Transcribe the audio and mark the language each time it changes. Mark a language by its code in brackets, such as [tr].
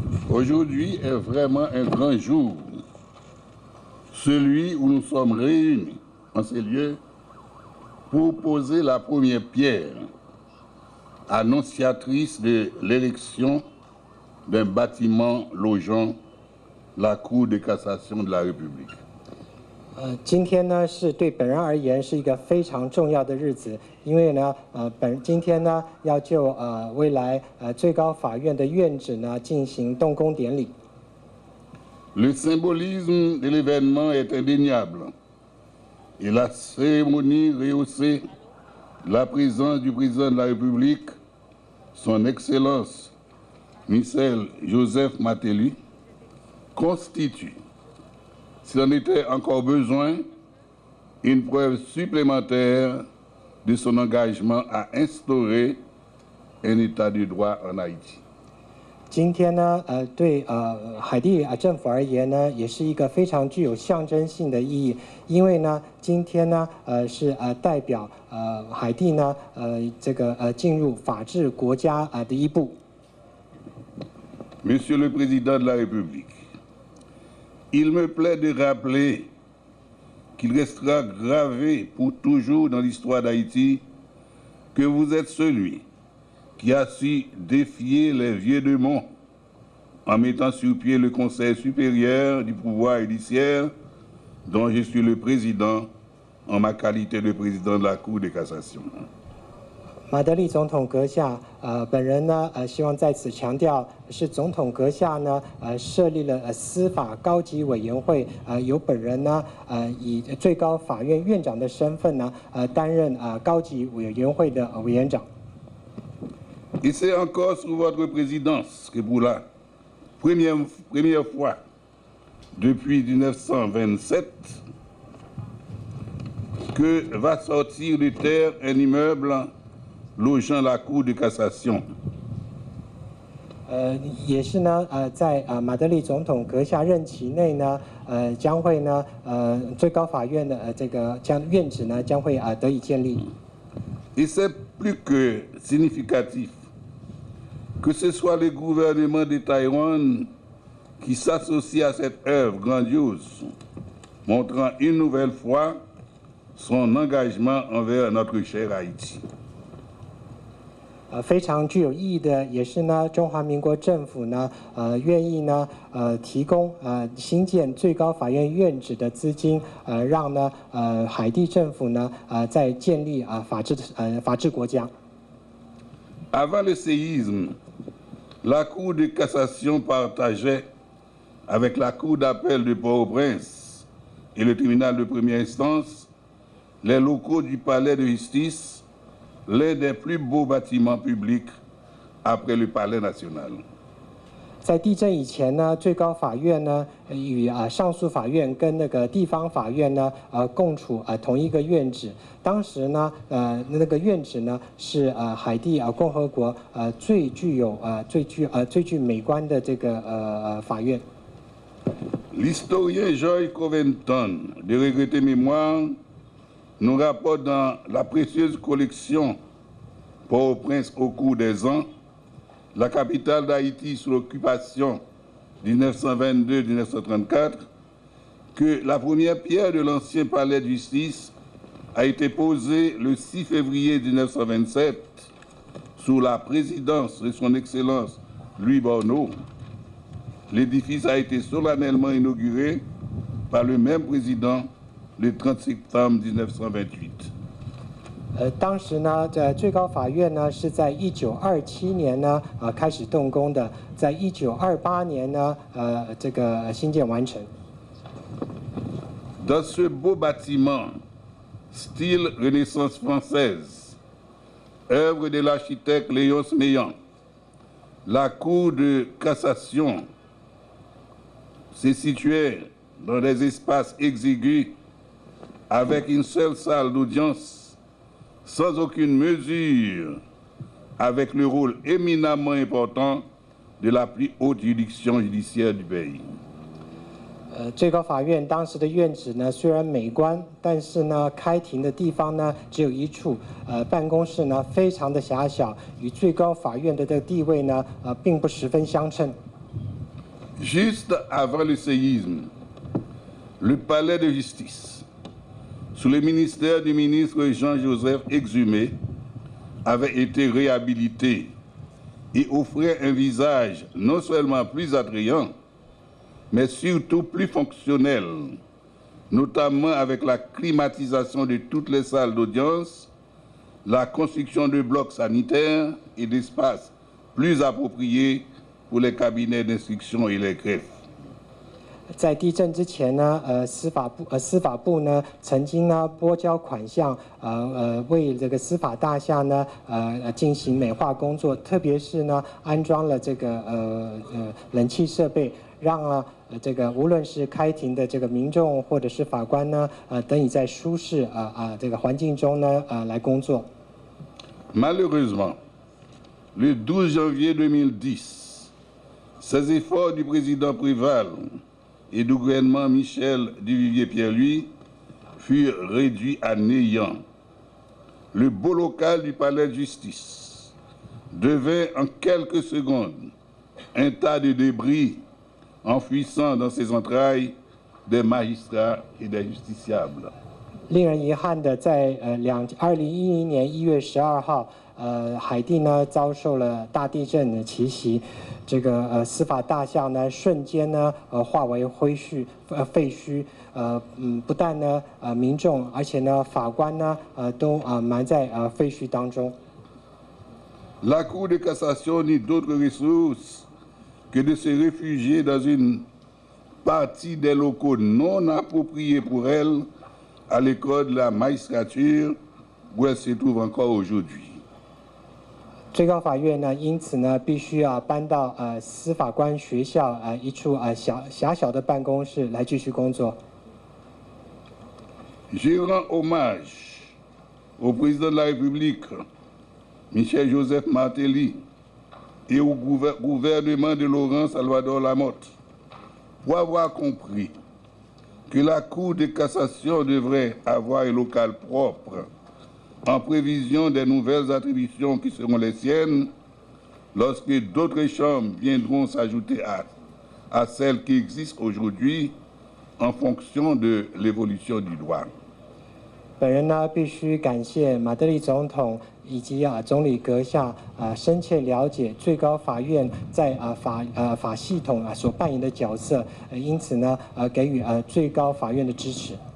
[fr] Aujourd'hui est vraiment un grand jour, celui où nous sommes réunis en ces lieux pour poser la première pierre, annonciatrice de l'érection d'un bâtiment logeant la Cour de cassation de la République. [zh] 今天呢是对本人而言是一个非常重要的日子，因为呢，今天呢要就未来最高法院的院址呢进行动工典礼。 [fr] Le symbolisme de l'événement est indéniable et la cérémonie rehaussée la présence du président de la République, son Excellence Michel Joseph Martelly, constitue, s'il en était encore besoin, une preuve supplémentaire de son engagement à instaurer un état de droit en Haïti. [zh] 今天呢，对海地政府而言呢，也是一个非常具有象征性的意义，因为呢，今天呢，是代表海地呢，这个进入法治国家的一步。 [fr] Monsieur le Président de la République, il me plaît de rappeler qu'il restera gravé pour toujours dans l'histoire d'Haïti que vous êtes celui qui a su défier les vieux démons en mettant sur pied le Conseil supérieur du pouvoir judiciaire dont je suis le président en ma qualité de président de la Cour de cassation. [zh] 马德里总统阁下，本人呢，希望在此强调，是总统阁下呢，设立了司法高级委员会，由本人呢，以最高法院院长的身份呢，担任高级委员会的委员长。 [fr] Et c'est encore sous votre présidence que pour la première fois depuis 1927 que va sortir de terre un immeuble logeant la Cour de cassation. [zh] 也是呢，在马德里总统阁下任期内呢，将会呢，最高法院的这个院址呢，将会得以建立。 [fr] Et c'est plus que significatif que ce soit le gouvernement de Taïwan qui s'associe à cette œuvre grandiose, montrant une nouvelle fois son engagement envers notre cher Haïti. [zh] 非常具有意义的，也是呢，中华民国政府呢，愿意呢，提供新建最高法院院址的资金，让呢，海地政府呢，在建立法治国家。 [fr] Avant le séisme, la Cour de cassation partageait avec la Cour d'appel de Port-au-Prince et le tribunal de première instance les locaux du palais de justice, l'un des plus beaux bâtiments publics après le palais national. [zh] 在地震以前呢，最高法院呢与上诉法院跟那个地方法院呢共处同一个院址。当时呢那个院址呢是海地共和国最具美观的这个法院。 [fr] L'historien Georges Coventon, de regrettée mémoire, nous rapporte dans la précieuse collection Port-au-Prince au cours des ans, la capitale d'Haïti sous l'occupation 1922-1934, que la première pierre de l'ancien palais de justice a été posée le 6 février 1927 sous la présidence de son Excellence Louis Borneau. L'édifice a été solennellement inauguré par le même président le 30 septembre 1928. [zh] 当时呢，最高法院呢是在1927年呢开始动工的，在1928年呢这个新建完成。 [fr] Dans ce beau bâtiment, style Renaissance française, œuvre de l'architecte Léonce Meillan, la Cour de cassation se situait dans des espaces exigus avec une seule salle d'audience, sans aucune mesure, avec le rôle éminemment important de la plus haute juridiction judiciaire du pays. [zh] 最高法院当时的院址呢，虽然美观，但是呢，开庭的地方呢只有一处，办公室呢非常的狭小，与最高法院的这个地位呢，并不十分相称。 [fr] Juste avant le séisme, le palais de justice, sous le ministère du ministre Jean-Joseph Exhumé, avait été réhabilité et offrait un visage non seulement plus attrayant, mais surtout plus fonctionnel, notamment avec la climatisation de toutes les salles d'audience, la construction de blocs sanitaires et d'espaces plus appropriés pour les cabinets d'instruction et les greffes. [zh] 在地震之前呢，司法部呢曾经呢拨交款项，为这个司法大厦呢进行美化工作，特别是呢安装了这个冷气设备，让这个无论是开庭的这个民众或者是法官呢，得以在舒适这个环境中呢来工作。 [fr] Malheureusement, le 12 janvier 2010, ces efforts du président Préval et du gouvernement Michel Duvivier-Pierre-Louis furent réduits à néant. Le beau local du palais de justice devint en quelques secondes un tas de débris enfouissant dans ses entrailles des magistrats et des justiciables. [zh] 令人遗憾的，在2010年1月12号，海地呢遭受了大地震的奇袭，这个司法大厦呢瞬间呢化为废墟，不但呢民众，而且呢法官呢都埋在废墟当中。 [fr] La Cour de cassation n'a d'autre ressource que de se réfugier dans une partie des locaux non appropriés pour elle à l'école de la magistrature où elle se trouve encore aujourd'hui. [zh] 最高法院呢，因此呢，必须搬到司法官学校一处狭小的办公室来继续工作。 [fr] Je rends hommage au président de la République, Michel Joseph Martelly, et au gouvernement de Laurent Salvador Lamotte pour avoir compris que la Cour de cassation devrait avoir un local propre en prévision des nouvelles attributions qui seront les siennes lorsque d'autres chambres viendront s'ajouter à celles qui existent aujourd'hui en fonction de l'évolution du droit. [zh] 本人呢，必须感谢马德里总统以及总理阁下深切了解最高法院在法系统所扮演的角色，因此呢，给予最高法院的支持。